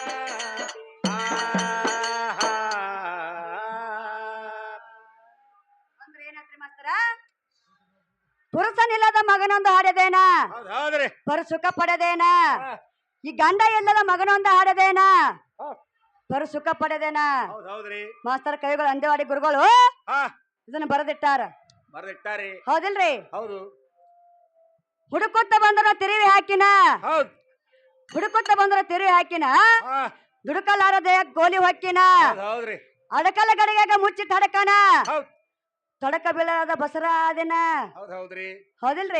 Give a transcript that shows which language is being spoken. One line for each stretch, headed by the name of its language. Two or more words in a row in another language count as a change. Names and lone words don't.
Kannada: ಪುರುಷನಿಲ್ಲದ ಮಗನೊಂದು ಹಾಡದೇನ ಪರಸುಖ ಪಡೆದೇನ ಈ ಗಂಡ ಇಲ್ಲದ ಮಗನೊಂದು ಹಾಡದೇನ ಪರಸುಖ ಪಡೆದೇನ ಮಾಸ್ತರ್ ಕವಿಗಳು ಅಂದೇವಾಡಿ ಗುರುಗಳು ಇದನ್ನ ಬರೆದಿಟ್ಟಾರ ಹೌದಿಲ್ರಿ? ಹೌದು. ಹುಡುಕುತ್ತ ಬಂದ್ರ ತಿರುವಿ ಹಾಕಿನ ಹುಡುಕುತ್ತ ಬಂದ್ರ ತಿರುವಿ ಹಾಕಿನ ದುಡುಕಲಾರದೆ ಗೋಲಿ ಹೊಕ್ಕಿನ ಅಡಕಲ ಗಡಿಗೆ ಮುಚ್ಚಿಟ್ಟು ಹಡಕನ ತೊಡಕ ಬೀಳದ ಬಸರ ಅದೇನ ಹೌದಿಲ್ರಿ?